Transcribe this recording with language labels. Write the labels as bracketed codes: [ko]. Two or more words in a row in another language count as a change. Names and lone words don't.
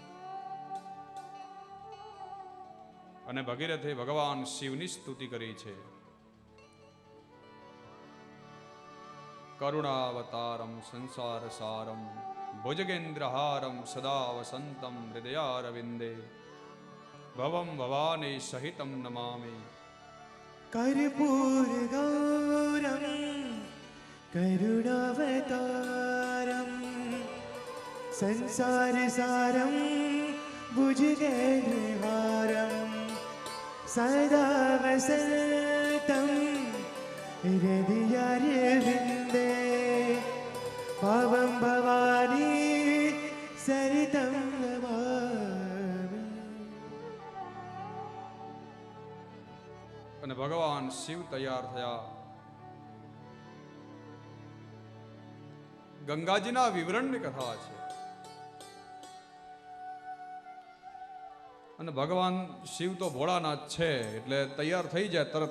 [gu] અને ભગીરથે ભગવાન શિવની સ્તુતિ કરી છે. [sa] કરુણાવતારમ સંસાર સારમ ભુજગેન્દ્રહારમ સદા વસંતમ હૃદયારવિંદે ભવમ ભવાની સહિતમ નમામિ. कर्पूर गौरम करुणावतारम संसार सारम भुजगेन्द्रहारम सदा वसंतम हृदयारविंदे पावम भवानी सरितम नमामि. [gu] અને ભગવાન શિવ તૈયાર થયા. ગંગાજીના વિવરણની કથા છે. અને ભગવાન શિવ તો ભોળાનાથ છે, એટલે તૈયાર થઈ જાય તરત.